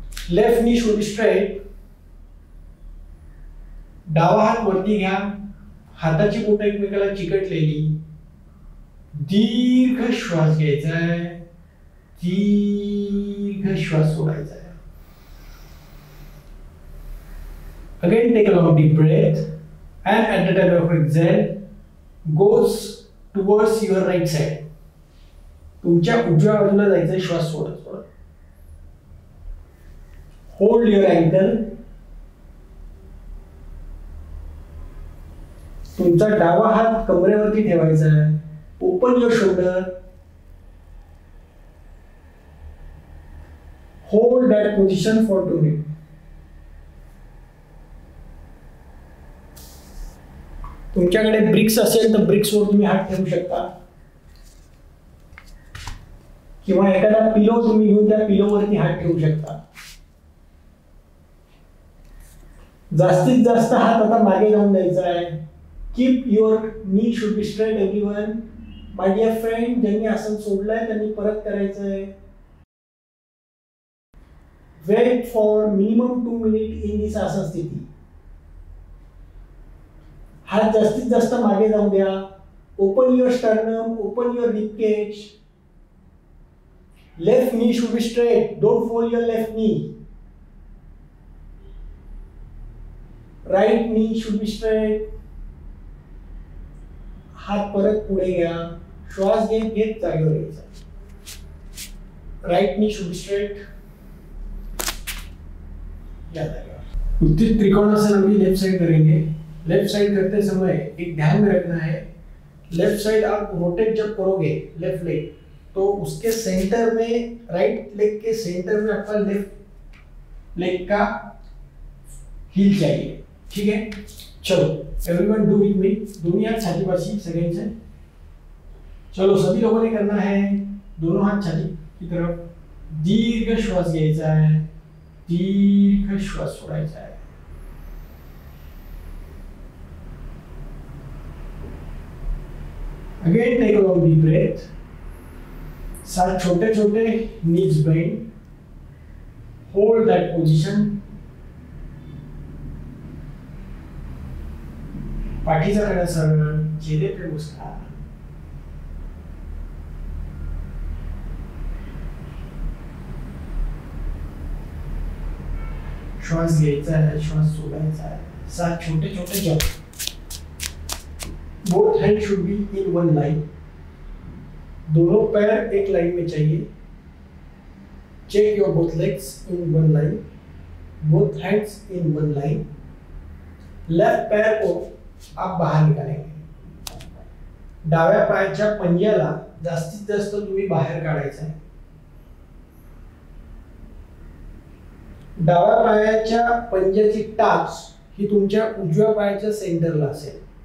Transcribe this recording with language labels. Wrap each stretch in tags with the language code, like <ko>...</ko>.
<en>Left knee should be straight.</en> <mr>डावा हात वरती घ्या. हाताची बोटं एकमेकाला चिकटलेली. दीर्घ श्वास घ्यायचा आहे, दीर्घ श्वास सोडायचा आहे.</mr> <en>Again take a long deep breath and at the time of exhale goes towards your right side.</en> <mr>तुमच्या उजव्या बाजूला जायचं आहे श्वास सोडत सोडत.</mr> <en>Hold your ankle.</en> <mr>तुमचा डावा हात कमरेवरती ठेवायचा आहे.</mr> <en>Open your shoulder. Hold that position for 2 minute.</en> <mr>तुमच्याकडे ब्रिक्स असेल तर ब्रिक्सवर तुम्ही हात ठेवू शकता, किंवा एखादा पिलो तुम्ही घेऊन त्या पिलोवरती हात ठेवू शकता. जास्तीत जास्त हात आता मागे जाऊन द्यायचा आहे.</mr> <en>Keep your knee should be straight everyone.</en> <mr>My dear friend, ज्यांनी आसन सोडलंय त्यांनी परत करायचंय.</mr> <en>Wait for minimum 2 minute in this आसन स्थिती.</en> <mr>हात जास्तीत जास्त मागे जाऊ द्या.</mr> <en>Open your sternum, open your rib cage. Left knee should be straight. Don't fold your left knee. Right knee should be straight.</en> <mr>हात परत पुढे घ्या. श्वास घेत घेत जागेवर यायचा.</mr> <en>Right knee should be straight.</en> <mr>या जागेवर.</mr> <hi>उत्थित त्रिकोणासन अभी लेफ्ट साइड करेंगे. लेफ्ट साइड करते समय एक ध्यान में रखना है, लेफ्ट साइड आप रोटेट जब करोगे लेफ्ट लेग, तो उसके सेंटर में, राइट लेग के सेंटर में आपका लेफ्ट लेग का हील चाहिए. ठीक है, चलो</hi> <en>Everyone do with me.</en> <hi>दोनों हाथ छाती</hi> <mr>पासी सगळ्यांचे.</mr> <hi>चलो सभी लोगों ने करना है. दोनों हाथ छाती की तरफ.</hi> <mr>दीर्घ श्वास घ्यायचा आहे, दीर्घ श्वास सोडायचा आहे.</mr> <en>Again take a long deep breath.</en> <hi>साथ छोटे छोटे</hi> <en>knees bend. Hold that position.</en> <mr>पाठीचा कडा सरळ,</mr> <hi>चेहरे पे मुस्कान.</hi> <mr>श्वास घ्यायचा आहे, श्वास सोडायचा आहे.</mr> <hi>साथ छोटे छोटे jump.</hi> <en>Both hands should be in one line.</en> <hi>दोनों पैर एक लाइन में चाहिए.</hi> <en>Check your both legs in one line. Both hands in one line.</en> <hi>Left पैर को आप बाहर निकालेंगे.</hi> <mr>डाव्या पायाच्या पंजाला जास्तीत जास्त तुम्ही बाहेर काढायचं आहे. डाव्या पायाच्या पंजाची टाच ही तुमच्या उजव्या पायाच्या सेंटरला असेल.</mr>